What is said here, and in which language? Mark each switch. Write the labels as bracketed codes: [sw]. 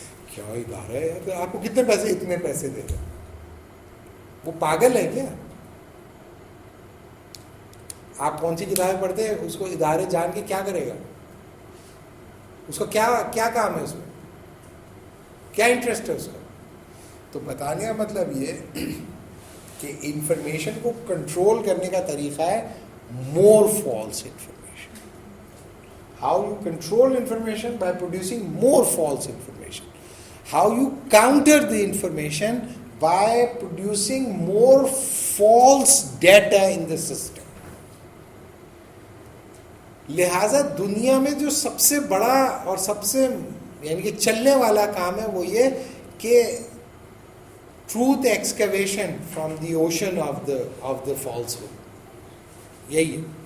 [ur] کیا ادارہ ہے یار, آپ کو کتنے پیسے, اتنے پیسے دے دیں. وہ پاگل ہے کیا؟ آپ کون سی کتابیں پڑھتے ہیں اس کو ادارے جان کے کیا کرے گا, اس کا کیا کام ہے, اس میں کیا انٹرسٹ ہے اس کا. تو بتانے کا مطلب یہ کہ انفارمیشن کو کنٹرول کرنے کا طریقہ ہے [en] More false information. How you control information by producing more false information. How you counter the information by producing more false data in the system. [ur] لہٰذا دنیا میں جو سب سے بڑا اور سب سے یعنی کہ چلنے والا کام ہے وہ یہ کہ [en] truth excavation from the ocean of the falsehood, [ur] یہی ہے.